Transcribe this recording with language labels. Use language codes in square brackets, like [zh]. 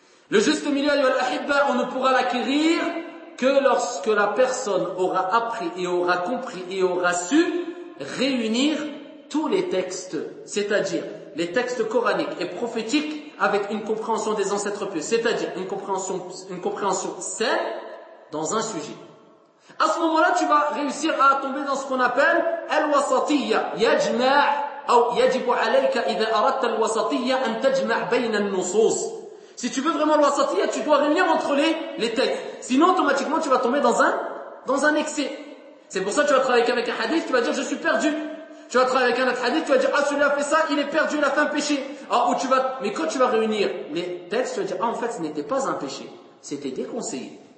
[fr] Le juste milieu, ayyuhal ahibba, on ne pourra l'acquérir que lorsque la personne aura appris et aura compris et aura su réunir tous les textes, c'est-à-dire les textes coraniques et prophétiques avec une compréhension des ancêtres pieux, c'est-à-dire une compréhension saine dans un sujet. À ce moment-là, tu vas réussir à tomber dans ce qu'on appelle al-wasatiyya, yajma' [ar] أو يجب عليك إذا أردت الوسطية أن تجمع بين النصوص. [fr] Si tu veux vraiment l'ouassatiya, tu dois réunir entre les textes. Sinon, automatiquement, tu vas tomber dans un excès. C'est pour ça que tu vas travailler avec un hadith, tu vas dire, je suis perdu. Tu vas travailler avec un autre hadith, tu vas dire, ah, celui-là a fait ça, il est perdu, il a fait un péché. Ah, ou tu vas, mais quand tu vas réunir les textes, tu vas dire, ah, en fait, ce n'était pas un péché. C'était déconseillé.